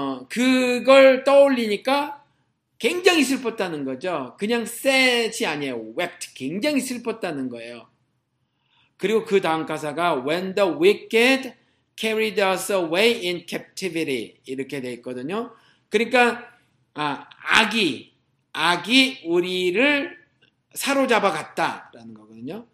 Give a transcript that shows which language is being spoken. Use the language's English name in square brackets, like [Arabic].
[Korean] 그걸 떠올리니까 굉장히 슬펐다는 거죠. 그냥 sad이 아니에요. [English] wept. [Korean] 굉장히 슬펐다는 거예요. 그리고 그 다음 가사가 [English] when the wicked carried us away in captivity [Korean] 이렇게 돼 있거든요. 그러니까 악이 우리를 사로잡아 갔다라는 거거든요.